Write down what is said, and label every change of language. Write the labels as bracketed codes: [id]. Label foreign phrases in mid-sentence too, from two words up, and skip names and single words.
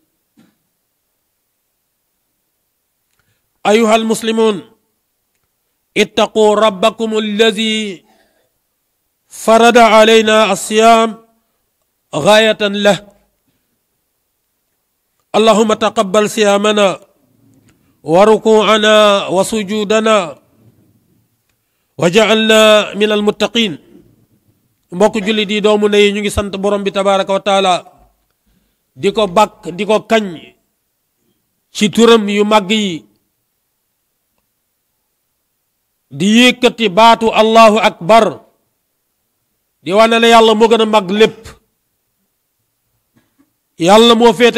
[ar] أيها المسلمون اتقوا ربكم الذي فرض علينا الصيام غاية له اللهم تقبل صيامنا وركوعنا وسجودنا وجعلنا من المتقين [wo] mbokk julli di doomu ndey ñu ngi sant borom bi [ar] تبارك وتعالى [wo] di ko bakk di ko kañ ci turam yu màgg yi di yëkkati baatu [ar] الله أكبر [wo] di wane ne yàlla moo gën a màgg lépp yàlla moo féete